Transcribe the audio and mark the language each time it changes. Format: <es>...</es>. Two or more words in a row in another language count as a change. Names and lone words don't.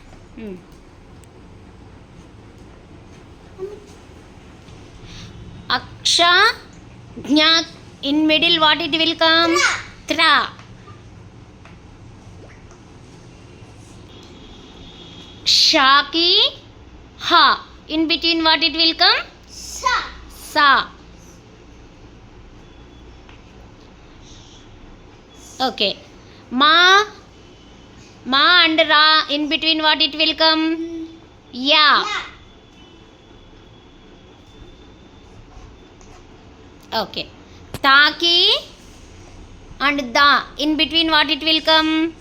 <en>Aksha, jna, in middle, what it will come? Tra. Shaki, ha. In between, what it will come? Sa. Sa. Okay. Ma and ra, in between, what it will come? Ya. Okay. Taki and da, in between, what it will come?</en>